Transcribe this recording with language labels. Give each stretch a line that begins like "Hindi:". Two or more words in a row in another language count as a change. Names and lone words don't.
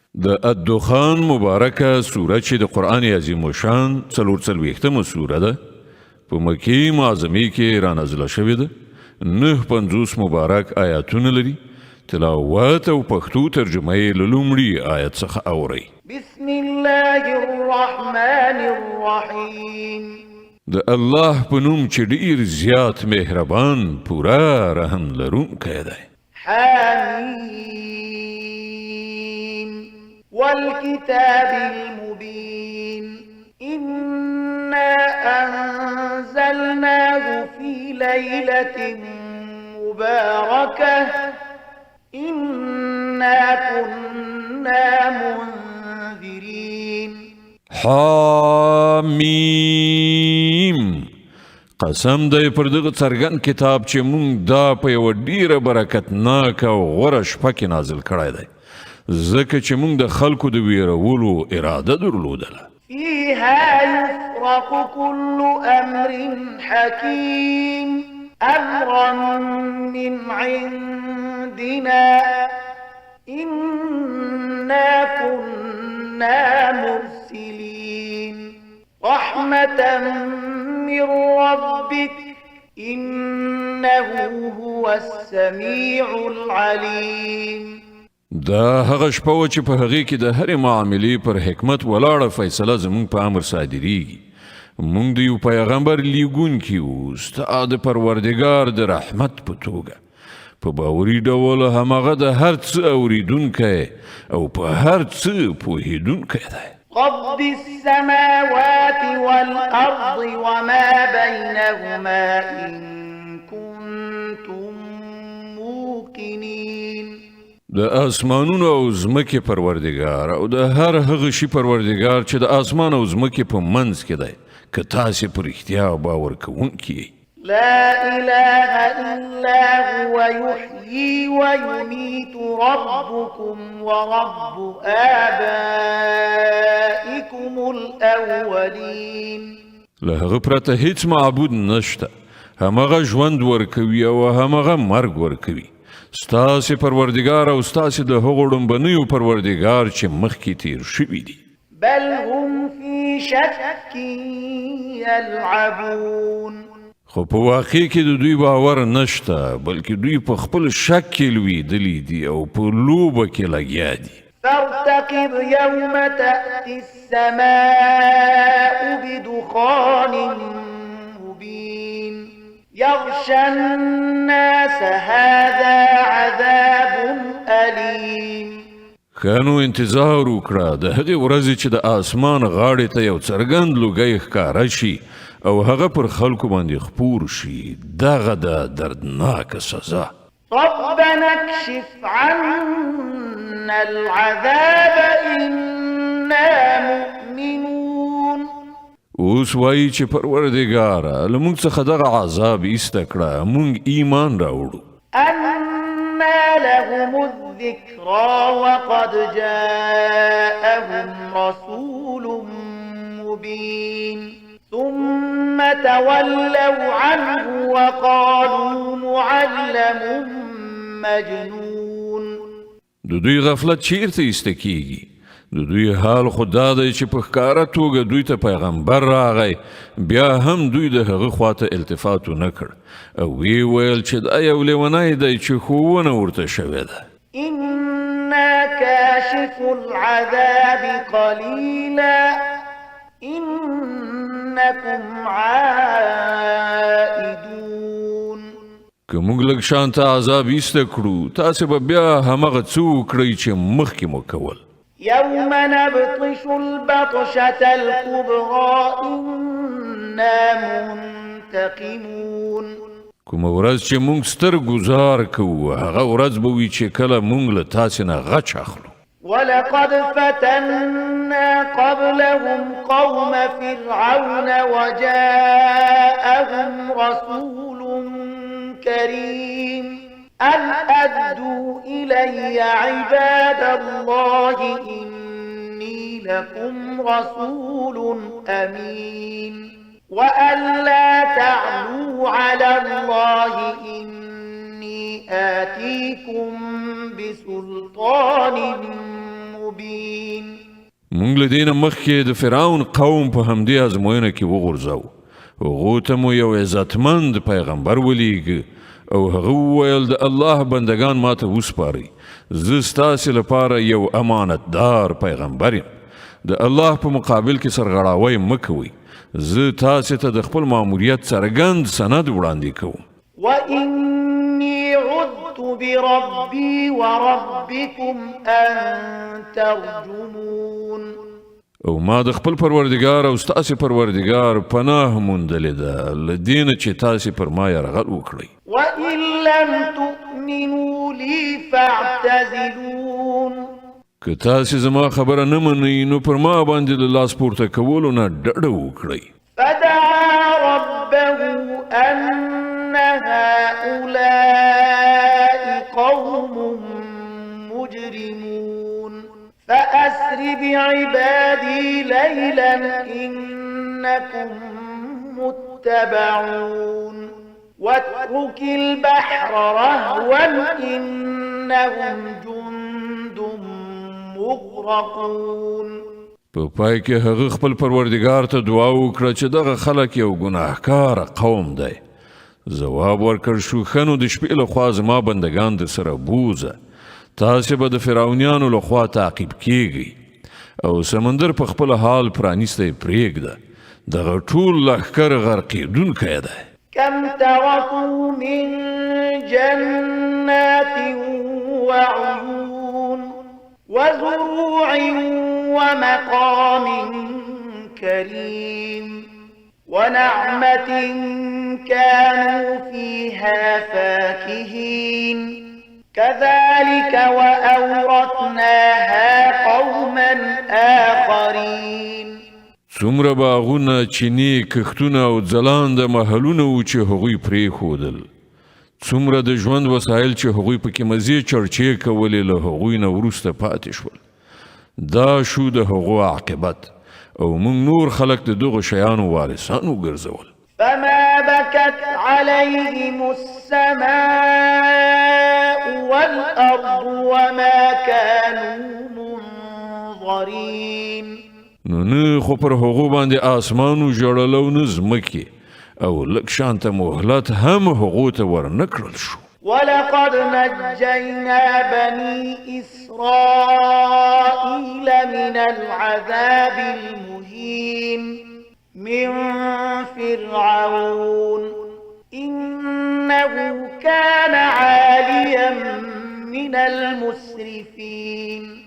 Pashto: د الدخان مبارکه سوره چې د قرآن عظیم شان 43مه سوره ده په مکی معظمه کې را نازله شوې ده 950 مبارک آیاتونه لري تلاوت او پښتو ترجمه یې له لومړي آیت څخه اورئ
Arabic: بسم الله الرحمن الرحیم
Pashto: د الله په نوم چې ډیر زیات مهربان پورا رحم لرونکی دی
Arabic: حمیم والكتاب المبين إنا أنزلناه في ليلة مباركة إنا كنا منذرين
Pashto: حامیم قسم دی پر دغه څرګند کتاب چې مونږ دا په یوه ډیره برکتناکه او غوره شپه کې نازل کړی دی ځکه چې مونږ د خلکو د ویرولو اراده درلودله
Arabic: فيها يفرق كل أمر حكيم أمرا من عندنا إنا كنا مرسلين رحمة من ربك إنه هو السميع العليم
Pashto: دا هغه شپه و چې په هغې کې د هرې معاملې پر حکمت ولاړه فیصله زموږ په امر صادریږي موږ د یو پیغمبر لیږونکي وو ستا د پروردګار د رحمت په توګه په باوري ډول همغه د هر څه اوریدونکی او په هر څه پوهیدونکی دی
Arabic: رب السماوات والأرض وما بينهما إن كنتم موقنين
Pashto: د اسمانونو او ځمکې پروردګار او د هر هغه شي پروردګار چې د اسمان او ځمکې په منځ کې دی که تاسې په رښتیا باور کوونکي یئ
Arabic: لا إله إلا هو يحيي ويميت ربكم ورب آبائكم الأولين
Pashto: له هغه پرته هیڅ معبود نشته همغه ژوند ورکوي او همغه مرګ ورکوي ستاسې پروردګار او ستاسې د هغو ړومبنیو پروردګار چې مخکې تیر شوي دي
Arabic: بل هم في شك يلعبون
Pashto: خو په واقع کې د دوی باور نشته بلکې دوی په خپل شک کې لویدلي دي او په لوبه کې لګیا دي
Arabic: فارتقب يوم تأتي السماء بدخان مبين يغشى الناس هذا عذاب أليم
Pashto: خانو انتظار وکړه د هغې ورځې چې د اسمان غاړې ته یو څرګند لوګی ښکاره شي او هغه پر خلکو باندې خپور شي دغه د دردناکه سزا
Arabic: ربنا اكشف عنا العذاب إنا مؤمنون
Pashto: اوس وایي چې پروردګاره له موږ څخه دغه عذاب ایسته کړه موږ ایمان راوړو
Arabic: أنا لهم الذكرى وقد جاءهم رسول مبين ثم تولوا عنه وقالوا معلم مجنون
Pashto: د دوی غفلت چیرته ایسته کیږي د دوی حال خدا دی چې په ښکاره توګه دوی ته پیغمبر راغی بیا هم دوی د هغه خواته التفات ونه کړ او وی ویل چې دا یو لیونی دی چې ښوونه ورته شوې ده
Arabic: إنا كاشف العذاب قليلا إنكم عائدون
Pashto: که موږ لږ شانته عذاب ایسته کړو تاسې به بیا همغه څه وکړئ چې مخکې مو کول
Arabic: يوم نبطش البطشة الكبرى إنا منتقمون
Pashto: کومه ورځ چې موږ ستر ګزار کوو هغه ورځ به وي چې کله موږ له تاسې نه غچ اخلو
Arabic: ولقد فتنا قبلهم قوم فرعون وجاءهم رسول كريم أن أدوا إلي عباد الله إني لكم رسول أمين وأن لا تعلوا على الله إني آتيكم بسلطان مبين
Pashto: مونږ له دې نه مخکې د فرعون قوم په همدې ازموینه کې وغورځاو هغو ته مو یو عزتمند پیغمبر ولیږه او هغه وویل د الله بندگان ماته وسپارئ زه ستاسې لپاره یو امانتدار پیغمبر یم د الله په مقابل کې سرغړاوی مه کوئ زه تاسې ته د خپل ماموریت څرګند سند وړاندې کوم
Arabic: وإني عذت بربي وربكم أن ترجمون
Pashto: او ما د خپل پروردگار او ستاسې پروردگار پناه موندلې ده له دې نه چې تاسې پر ما یرغل وکړئ
Arabic: وإن لم تؤمنوا لي فاعتزلون
Pashto: که تاسې زما خبره نه منئ نو پر ما باندې له لاس پورته کولو نه ډډه وکړئ
Arabic: فدعا ربه أن هؤلاء قوم مجرمون فأسر بعبادي ليلا إنكم متبعون واترك البحر رهوا إنهم جند مغرقون
Pashto: په پای کې هغه خپل پروردگار ته دعا وکړه چې دغه خلک یو ګناهکار قوم دی ځواب ورکړ شو ښه نو د شپې لخوا زما بندگان د سره بوزه تاسې به د فرعونیانو لخوا تعقیب کیږئ او سمندر په خپل حال پرانیستی پرېږده دغه ټول لښکر غرقېدونکی دی
Arabic: كم تركوا من جنات وعيون وزروع ومقام كريم ونعمة كانوا فيها فاكهين كذلك وأورثناها قوما آخرين
Pashto: څومره باغونه چینې کښتونه او ځلانده محلونه وو چې هغوی پرېښودل څومره د ژوند وسایل چې هغوی پکې مزې چړچې کولې له هغوی نه وروسته پاتې شول دا شو د هغو عاقبت او موږ نور خلک د دغو شیانو وارثان وګرځول
Arabic: فما بكت عليهم السماء والأرض وما كانوا منظرين
Pashto: نو نه خو پر هغو باندې آسمانو ژړل او نه ځمکې او لږ شانته مهلت هم هغو ته ورنه کړل شو
Arabic: ولقد نجينا بني إسرائيل من العذاب المهين من فرعون إنه كان عاليا من المسرفين